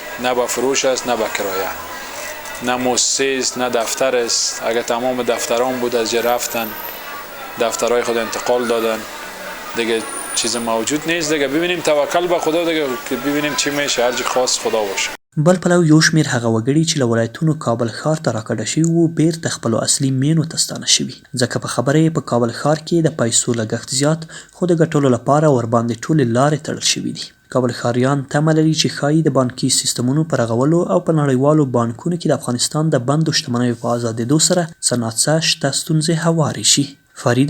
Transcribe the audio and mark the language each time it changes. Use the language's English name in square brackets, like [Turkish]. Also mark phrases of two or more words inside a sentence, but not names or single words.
[Persian] نه به فروش است نه به کرایه، نه مؤسسه است نه دفتر است. اگه تمام دفتران بود از جا رفتن، دفترهای خود انتقال دادن، دیگه چیز موجود نیست دیگه. ببینیم توکل به خدا دیگه که ببینیم چی میشه. هر چی خواست خدا باشه. [Pashto] بل پلو یو شمېر هغه وګړي چې له ولایتونو کابل ښار ته راکډه شوي وو بیرته خپلو اصلي مینو ته ستانه شوي. ځکه په خبره یې په کابل ښار کې د پیسو لګښت زیات خو د ګټلو لپاره ورباندې ټولې لارې تړل شوي دي. کابل ښاریان تمه لري چې ښایي د بانکي سیستمونو په رغولو او په نړیوالو بانکونو کې د افغانستان د بندو شتمنیو په ازادېدو سره څه ناڅه شته ستونزې هوارې شي.